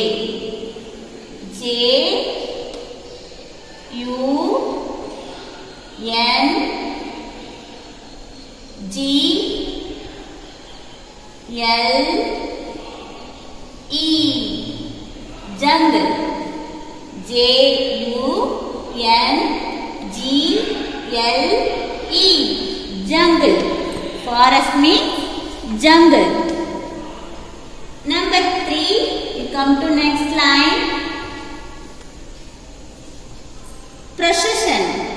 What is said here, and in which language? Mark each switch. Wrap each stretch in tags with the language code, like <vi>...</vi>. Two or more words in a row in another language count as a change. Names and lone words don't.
<en>J U N G L E. Jungle. J U N G L E. Jungle. Forest means jungle. Number 3, you come to next line. Procession.</en>